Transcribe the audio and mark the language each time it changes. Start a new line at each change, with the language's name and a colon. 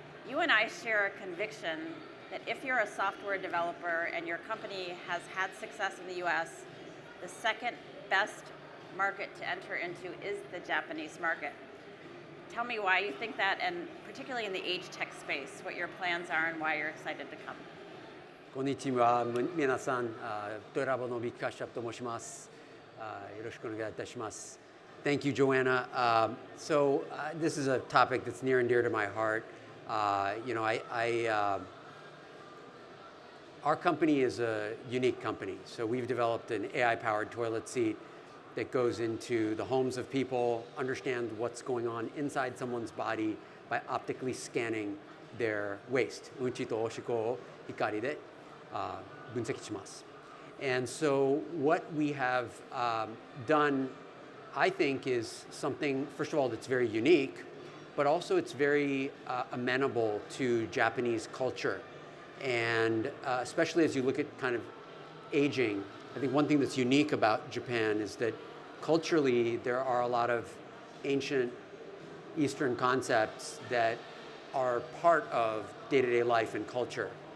English: You and I share a conviction that if you're a software developer and your company has had success in the US, the second best market to enter into is the Japanese market. Tell me why you think that, and particularly in the AgeTech space, what your plans are and why you're excited to come.
Japanese: こんにちは、皆さん、トイラボのビッグカシャプと申します。よろしくお願いいたします。
English: Thank you, Joanna. So this is a topic that's near and dear to my heart. Our company is a unique company. So we've developed an AI-powered toilet seat that goes into the homes of people, understand what's going on inside someone's body by optically scanning their waste.
Japanese: うんちとおしっこを光で分析します。
English: And so what we have done, I think, is something, first of all, that's very unique, but also it's very amenable to Japanese culture. And especially as you look at kind of aging, I think one thing that's unique about Japan is that culturally there are a lot of ancient Eastern concepts that are part of day-to-day life and culture.